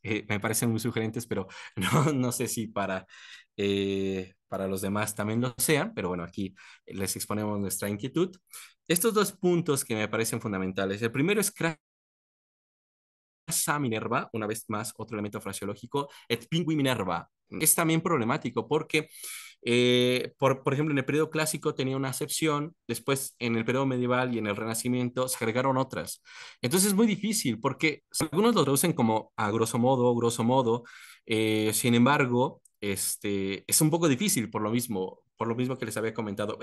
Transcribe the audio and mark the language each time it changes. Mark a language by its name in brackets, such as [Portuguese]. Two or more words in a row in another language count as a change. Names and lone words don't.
[Spanish] Me parecen muy sugerentes, pero no sé si para los demás también lo sean, pero bueno, aquí les exponemos nuestra inquietud. Estos dos puntos que me parecen fundamentales. El primero es [Latin] Crasa Minerva, [Spanish] una vez más, otro elemento fraseológico, [Latin] et pingui Minerva. [Spanish] Es también problemático porque por ejemplo, en el periodo clásico tenía una acepción, después en el periodo medieval y en el Renacimiento se agregaron otras. Entonces es muy difícil porque algunos lo traducen como a [Latin] grosso modo, [Spanish] sin embargo, es un poco difícil por lo mismo que les había comentado.